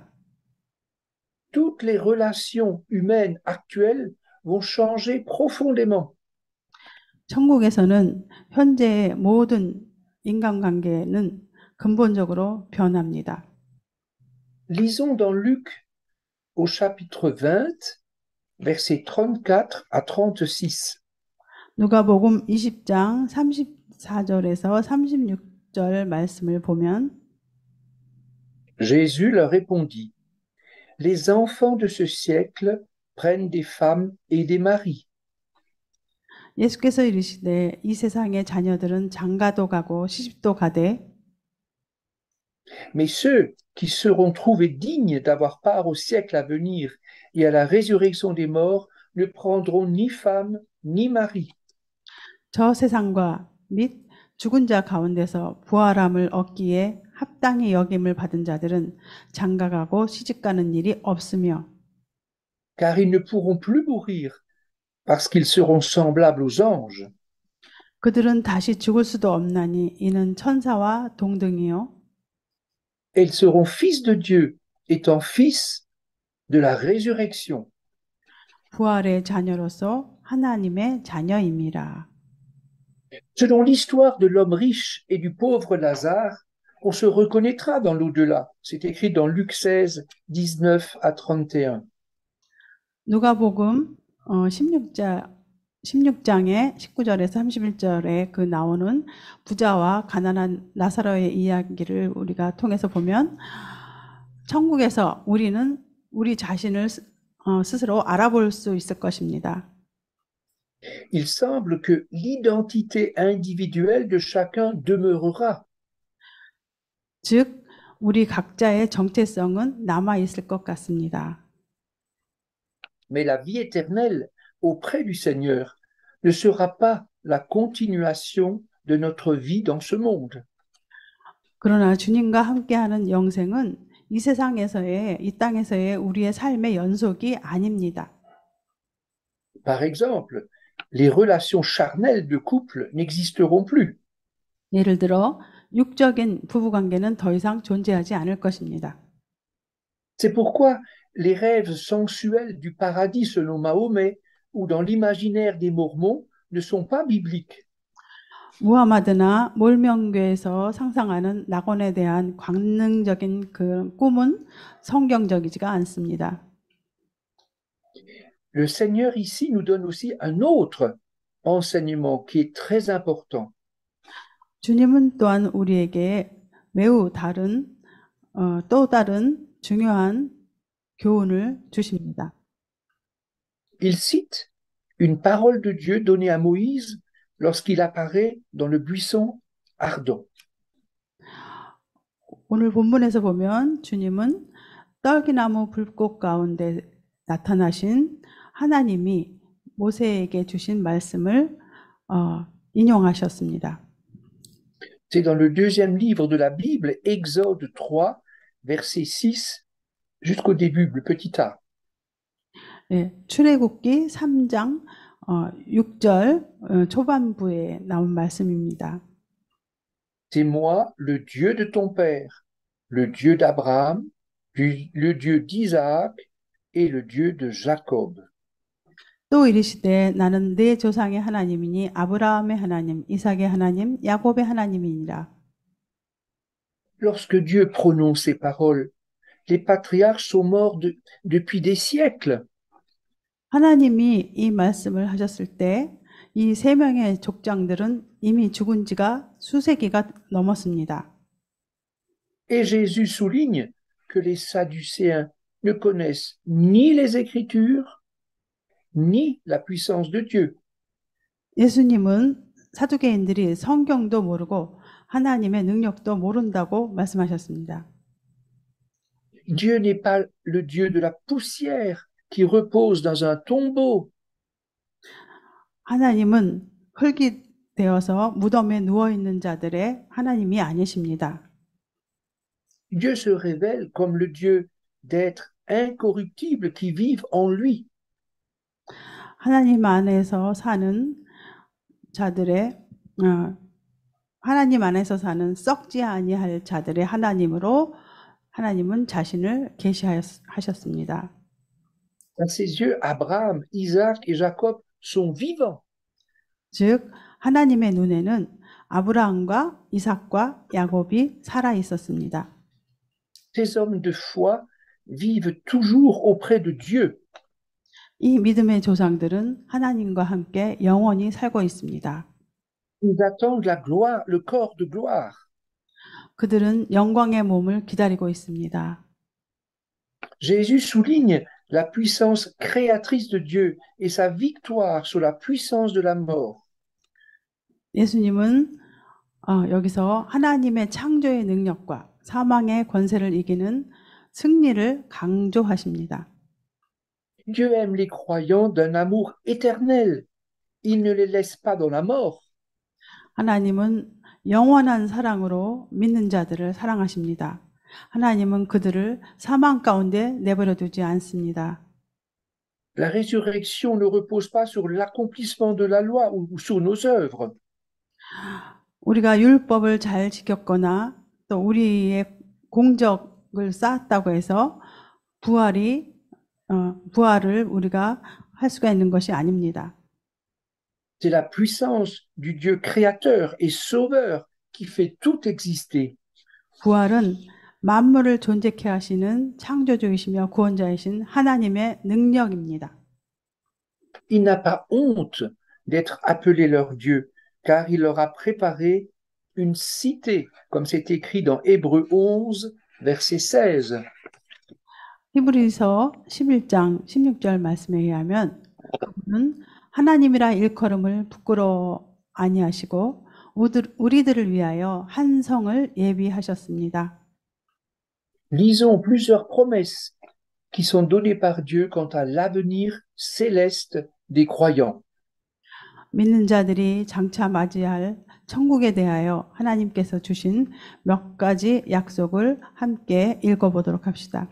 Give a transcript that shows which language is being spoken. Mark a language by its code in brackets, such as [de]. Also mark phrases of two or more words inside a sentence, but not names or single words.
[fr] Toutes les relations humaines actuelles vont changer profondément. [ko] 천국에서는 현재의 모든 인간관계는 근본적으로 변합니다. [fr] Lisons dans Luc au chapitre 20, versets 34 à 36. [ko] 누가복음 20장 34절에서 36절 말씀을 보면 [fr] Jésus leur répondit, les enfants de ce siècle prennent des femmes et des maris. [ko] 예수께서 이르시되 이 세상의 자녀들은 장가도 가고 시집도 가되 [fr] Mais ceux qui seront trouvés dignes d'avoir part au siècle à venir et à la résurrection des morts ne prendront ni femme ni mari. [ko] 저 세상과 및 죽은 자 가운데서 부활함을 얻기에 합당히 여김을 받은 자들은 장가가고 시집가는 일이 없으며 [fr] Car ils ne pourront plus mourir parce qu'ils seront semblables aux anges. [ko] 그들은 다시 죽을 수도 없나니 이는 천사와 동등이요 [fr] Et ils seront fils de Dieu, étant fils de la résurrection. [ko] 부활의 자녀로서 하나님의 자녀임이라. [fr] Selon l'histoire de l'homme riche et du pauvre Lazare, on se reconnaîtra dans l'au-delà. C'est écrit dans Luc 16, 19 à 31. [ko] 누가복음 16장의 19절에서 31절에 그 나오는 부자와 가난한 나사로의 이야기를 우리가 통해서 보면 천국에서 우리는 우리 자신을 스스로 알아볼 수 있을 것입니다. [fr] Il semble que l'identité individuelle de chacun demeurera. [ko] 즉 우리 각자의 정체성은 남아 있을 것 같습니다. [fr] Mais la vie éternelle auprès du Seigneur ne sera pas la continuation de notre vie dans ce monde. [ko] 그러나 주님과 함께하는 영생은 이 세상에서의 이 땅에서의 우리의 삶의 연속이 아닙니다. [fr] Par exemple, les relations charnelles de couple n'existeront plus. [ko] 예를 들어 육적인 부부관계는 더 이상 존재하지 않을 것입니다. [fr] C'est pourquoi les rêves sensuels du paradis selon Mahomet ou dans l'imaginaire des Mormons ne sont pas bibliques. [ko] 무하마드나 몰명교에서 상상하는 낙원에 대한 관능적인 그 꿈은 성경적이지가 않습니다. [fr] Le Seigneur ici nous donne aussi un autre enseignement qui est très important. [ko] 주님은 또한 우리에게 매우 또 다른 중요한 교훈을 주십니다. [fr] Il cite une parole de Dieu donnée à Moïse lorsqu'il apparaît dans le buisson ardent. [ko] 오늘 본문에서 보면 주님은 떨기나무 불꽃 가운데 나타나신 하나님이 모세에게 주신 말씀을 인용하셨습니다. [fr] C'est dans le deuxième livre de la Bible, Exode 3, verset 6 jusqu'au début, le petit a. [ko] 예, 출애굽기 3장 6절 초반부에 나온 말씀입니다. [fr] C'est moi, le Dieu de ton père, le Dieu d'Abraham, le Dieu d'Isaac et le Dieu de Jacob. [ko] 또 이르시되 나는 내 조상의 하나님이니 아브라함의 하나님, 이삭의 하나님, 야곱의 하나님이니라. [fr] Lorsque Dieu prononce ces paroles, les patriarches sont morts depuis des siècles. [ko] 하나님이 이 말씀을 하셨을 때 이 세 명의 족장들은 이미 죽은 지가 수세기가 넘었습니다. [fr] Et Jésus souligne que les Sadducéens ne connaissent ni les Écritures, ni la puissance de Dieu. [ko] 예수님은 사두개인들이 성경도 모르고 하나님의 능력도 모른다고 말씀하셨습니다. [fr] Dieu n'est pas le Dieu de la poussière qui repose dans un tombeau. [ko] 하나님은 흙이 되어서 무덤에 누워 있는 자들의 하나님이 아니십니다. [fr] Dieu se révèle comme le Dieu d'êtres incorruptibles qui vivent en lui. [ko] 하나님 안에서 사는 자들의 하나님 안에서 사는 썩지 아니할 자들의 하나님으로 하나님은 자신을 계시하셨습니다. [fr] À ses yeux, Abraham, Isaac et Jacob sont vivants. [ko] 즉 하나님의 눈에는 아브라함과 이삭과 야곱이 살아 있었습니다. [fr] Ces hommes de foi vivent toujours auprès de Dieu. [ko] 이 믿음의 조상들은 하나님과 함께 영원히 살고 있습니다. [fr] Ils attendent la gloire, le corps de gloire. [ko] 그들은 영광의 몸을 기다리고 있습니다. [fr] Jésus souligne la puissance créatrice de Dieu et sa victoire sur la puissance de la mort. [ko] 예수님은 여기서 하나님의 창조의 능력과 사망의 권세를 이기는 승리를 강조하십니다. [fr] Dieu aime les croyants d'un amour éternel. Il ne les laisse pas dans la mort. [ko] 하나님은 영원한 사랑으로 믿는 자들을 사랑하십니다. 하나님은 그들을 사망 가운데 내버려 두지 않습니다. [fr] La résurrection ne repose pas sur l'accomplissement de la loi ou sur nos œuvres. [ko] 우리가 율법을 잘 지켰거나 또 우리의 공적을 쌓았다고 해서 부활을 우리가 할 수가 있는 것이 아닙니다. [fr] C'est la puissance du Dieu créateur et sauveur qui fait tout exister. [ko] 부활은 만물을 존재케 하시는 창조주이시며 구원자이신 하나님의 능력입니다. [fr] Il n'a pas honte d'être appelé leur Dieu, car il leur a préparé une cité, comme c'est écrit dans Hébreux 11, verset 16. [ko] 히브리서 11장 16절 말씀에 의하면 그분은 하나님이라 일컬음을 부끄러워 아니하시고 우리들을 위하여 한 성을 예비하셨습니다. [fr] Lisons plusieurs promesses qui sont données par Dieu quant à l'avenir céleste des croyants. [ko] 믿는 자들이 장차 맞이할 천국에 대하여 하나님께서 주신 몇 가지 약속을 함께 읽어보도록 합시다.